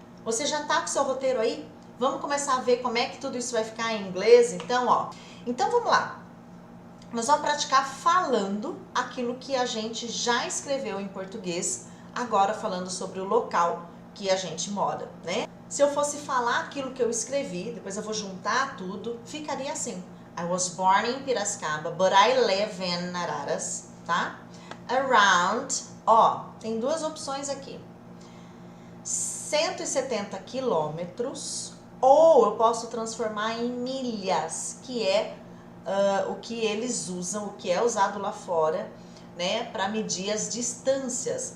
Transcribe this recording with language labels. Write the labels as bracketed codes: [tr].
[pt] Você já tá com o seu roteiro aí? Vamos começar a ver como é que tudo isso vai ficar em inglês? Então, ó. Então, vamos lá. Nós vamos praticar falando aquilo que a gente já escreveu em português, agora falando sobre o local que a gente mora, né? Se eu fosse falar aquilo que eu escrevi, depois eu vou juntar tudo, ficaria assim. [en] I was born in Piracicaba, but I live in Araras, tá? [pt] Around, ó, tem duas opções aqui. 170 quilômetros, ou eu posso transformar em milhas, que é o que eles usam, o que é usado lá fora, né, para medir as distâncias.